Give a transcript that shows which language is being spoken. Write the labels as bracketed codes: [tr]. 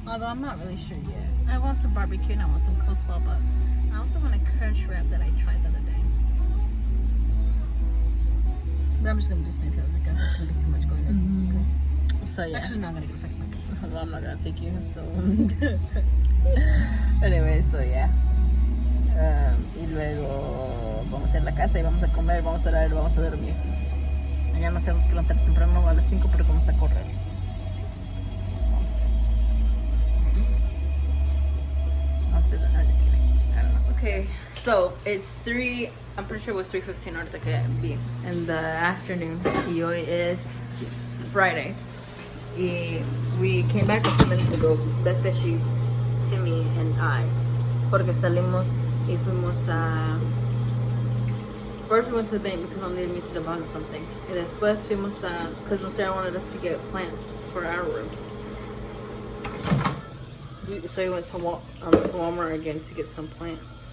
[en] Although I'm not really sure yet. I want some barbecue and I want some coleslaw, but I also want a crunch wrap that I tried the other day. But I'm just gonna do Smithfield because it's gonna be too much going on. So yeah. Actually, not gonna get second. Well, I'm not gonna take you. So. Anyway, so yeah. [es] Y luego vamos a ir a la casa y vamos a comer, vamos a orar, vamos a dormir. Mañana nos tenemos que levantar temprano a las 5 porque vamos a correr. [en] I'm just kidding. I don't know. Okay, so it's 3, I'm pretty sure it was 3:15 [es] horas de que vi [en] in the afternoon. [es] Y hoy es [en] Friday. Y we came back a few minutes ago, Beth Fishy, Timmy, and I. [es] Porque salimos y fuimos a... [en] First we went to the bank because Mom needed me to deposit something. And [es] después fuimos a... [en] Because Sarah wanted us to get plants for our room. So we went to Walmart again to get some plants.